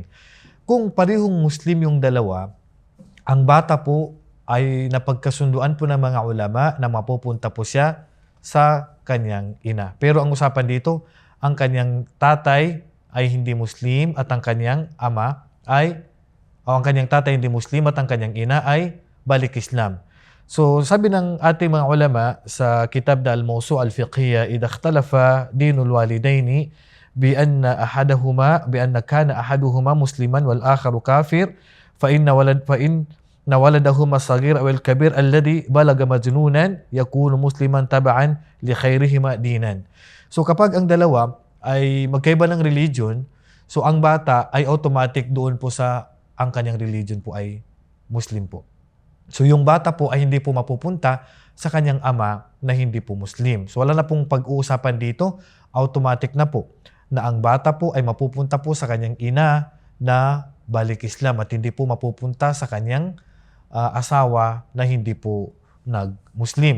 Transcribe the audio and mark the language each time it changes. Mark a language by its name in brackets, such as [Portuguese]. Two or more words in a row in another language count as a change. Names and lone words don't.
[Filipino] Kung parehong Muslim yung dalawa, ang bata po ay napagkasunduan po ng mga ulama na mapupunta po siya sa kanyang ina. Pero ang usapan dito, ang kanyang tatay ay hindi Muslim at ang kanyang ama ay, ang kanyang tatay hindi Muslim at ang kanyang ina ay balik Islam. So sabi ng ating mga ulama sa kitab na Al-Mawsu' Al-Fiqhiyya, [Arabic] إذا اختلف دين الوالدين بأن كان أحدهما مسلما والآخر كافر فإن ولدهما الصغير أو الكبير الذي بلغ مجنونا يكون مسلما تبعا لخيرهما دينا. [Filipino] So kapag ang dalawa ay magkaiba ng religion, so ang bata ay automatic doon po sa ang kanyang religion po ay Muslim po. So yung bata po ay hindi po mapupunta sa kanyang ama na hindi po Muslim. So wala na pong pag-uusapan dito, automatic na po na ang bata po ay mapupunta po sa kanyang ina na balik Islam at hindi po mapupunta sa kanyang asawa na hindi po nag-Muslim.